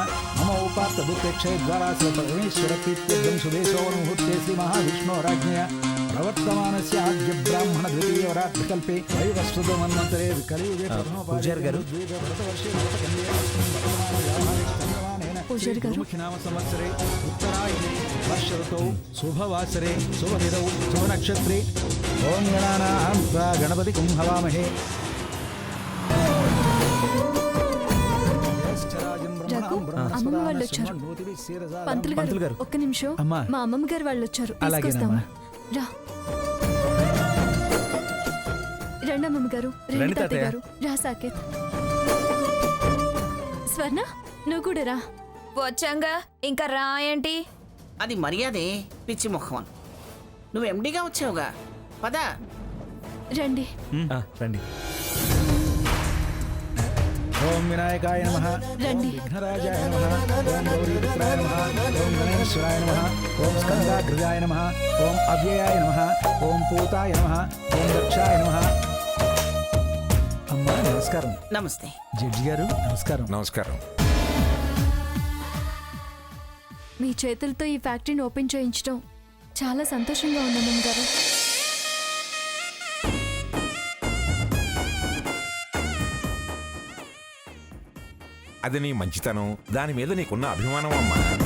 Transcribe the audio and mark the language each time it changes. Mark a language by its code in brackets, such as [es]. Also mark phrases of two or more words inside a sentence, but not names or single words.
[sa] मम उपात्त भूतेक्षय द्वारा परमेश्वरप्रीत्यर्थं सुदेशोमुहूर्ते श्री महाविष्णोराज्ञया प्रवर्तमानस्य आद्य ब्राह्मण द्वितीयवरात्रिकल्पे वैवस्वतमन्वन्तरे कलियुगे [te] పూజారి గారు, [sa] मुखिनाम संवत्सरे उत्तरायणे वर्ष ऋतौ शुभवासरे शुभदिनौ शुभनक्षत्रे ओम गणानां त्वा गणपतिं हवामहे। [te] అమ్మమ్మ వాళ్ళు వచ్చారు. పంతులు గారు ఒక్క నిమిషం. మా అమ్మమ్మ గారు వాళ్ళు వచ్చారు, తీసుకొస్తామా? రా రండి అమ్మమ్మ గారు, రండి తాతయ్య గారు. రా సాకేత్. స్వర్ణ, నువ్వు కూడా రా. వచ్చాంగా, ఇంకా రా ఏంటి? అది మర్యాదే పిచ్చి మొహం. నువ్వు ఎండిగా వచ్చావుగా, పదా. రండి. రండి. [sa] ओम विनायकाय नमः। ओम विघ्नराजाय नमः। ओम गौरीपुत्राय नमः। ओम गणेश्वराय नमः। ओम स्कंदाग्रजाय नमः। ओम अव्ययाय नमः। ओम पूताय नमः। ओम दक्षाय नमः। [te] అమ్మా నమస్కారం। నమస్తే జడ్జి గారు నమస్కారం. నమస్కారం. మీ చేతులతో ఈ ఫ్యాక్టరీని ఓపెన్ చేయించడం చాలా సంతోషంగా ఉంది అమ్మమ్మ గారు. అది నీ మంచితనం, దాని మీద నీకున్న అభిమానం అమ్మా.